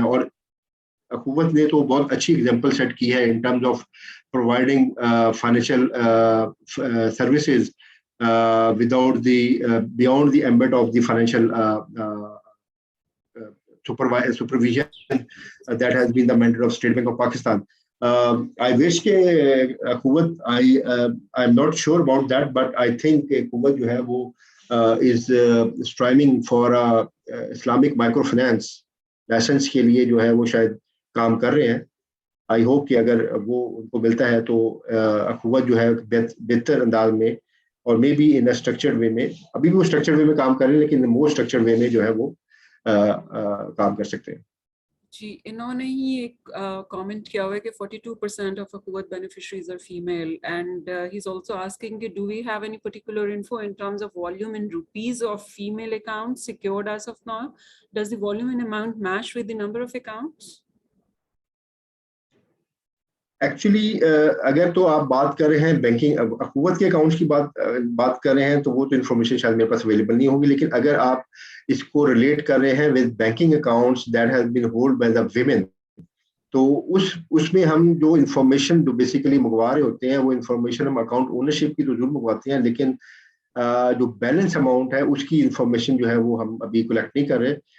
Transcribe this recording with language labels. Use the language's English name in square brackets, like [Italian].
[Urdu] اور اخوت نے تو بہت اچھی اگزامپل سیٹ کی ہے [English] In terms of providing financial services without the beyond the ambit of the financial supervision that has been the mandate of State Bank of Pakistan. I wish ke Kuwait, I'm not sure about that, but I think Kuwait jo hai wo is striving for Islamic microfinance license [Urdu] ke liye jo hai wo shayad kaam kar rahe hain. [English] I hope [Urdu] کہ اگر وہ ان کو ملتا ہے تو Kuwait جو ہے بہتر انداز میں اور [English] maybe unstructured way [Urdu] میں, ابھی بھی وہ اسٹرکچرڈ وے میں کام کر رہے ہیں لیکن مور اسٹرکچرڈ وے میں جو ہے وہ کام کر سکتے ہیں. جی, انہوں نے ہی ایک کامنٹ کیا ہوا ہے کہ [English] 42% of Akhuwat beneficiaries are female, and he's also asking کہ do we have any particular info in terms of volume in rupees of female accounts secured as of now? Does the volume and amount match with the number of accounts? [Urdu] Actually اگر تو آپ بات کر رہے ہیں banking اخوت کے accounts کی بات کر رہے ہیں تو وہ تو انفارمیشن شاید میرے پاس اویلیبل نہیں ہوگی, لیکن اگر آپ اس کو ریلیٹ کر رہے ہیں [English] with banking accounts that has been held by the women, [Urdu] تو اس میں ہم جو انفارمیشن جو بیسیکلی منگوا رہے ہوتے ہیں وہ انفارمیشن ہم اکاؤنٹ اونرشپ کی تو ضرور منگواتے ہیں, لیکن جو بیلنس اماؤنٹ ہے اس کی انفارمیشن جو ہے وہ ہم ابھی کلیکٹ نہیں کر رہے.